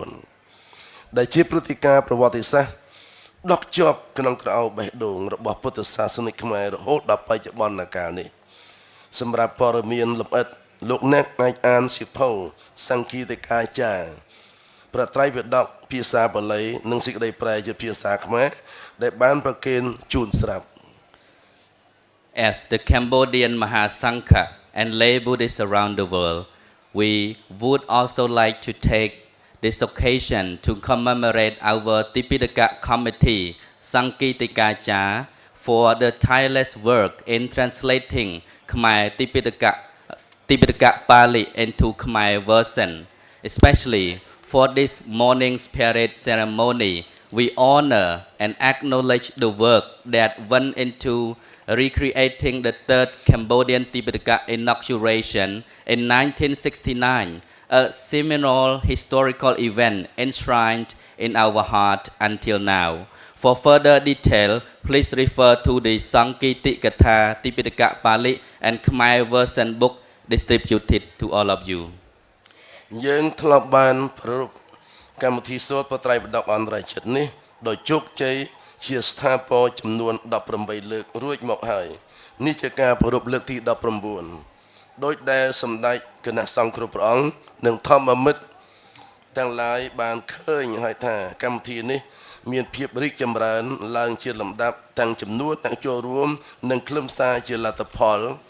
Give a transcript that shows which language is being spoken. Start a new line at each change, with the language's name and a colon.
Khmer: 1969ដែលជាព្រឹត្តិការណ៍ប្រវត្តិសាស្ត្រដកជាប់ក្នុងក្រអៅបេះដូងរបស់ពុទ្ធសាសនិកខ្មែររហូតដល់បច្ចុប្បន្នកាលនេះសម្រាប់ព័ត៌មានលម្អិតលោកអ្នកអាចអានសៀវភៅសង្ឃីតិកាចារ្យប្រត្រៃបិដកភាសាបាលីនិងសេចក្តីប្រែជាភាសាខ្មែរដែលបានប្រគេនជូនស្រាប់
English: As the Cambodian Mahasangha and lay Buddhists around the world, we would also like to take this occasion to commemorate our Tipitaka committee, Sankitikacha, for the tireless work in translating Khmer Tipitaka Pali into Khmer version. Especially for this morning's parade ceremony, we honor and acknowledge the work that went into recreating the third Cambodian Tipitaka Inauguration in 1969, a seminal historical event enshrined in our heart until now. For further detail, please refer to the Sankitikacha Tipitaka Pali and Khmer version book distributed to all of you.
Khmer: យើងធ្លាប់បានប្រារព្ធកម្មវិធីសូត្របត្រៃបិដកអន្តរជាតិនេះដោយជោគជ័យជាស្ថាពរចំនួន18លើករួចមកហើយនេះជាការប្រារព្ធលើកទី19ដោយដែលសម្ដេចគណៈសង្ឃគ្រប់ព្រះអង្គនិងធម្មមិត្តទាំងឡាយបានឃើញហើយថាកម្មវិធីនេះមានភាពរីកចម្រើនឡើងជាលំដាប់ទាំងចំនួនអ្នកចូលរួមនិងខ្លឹមសារជាលទ្ធផល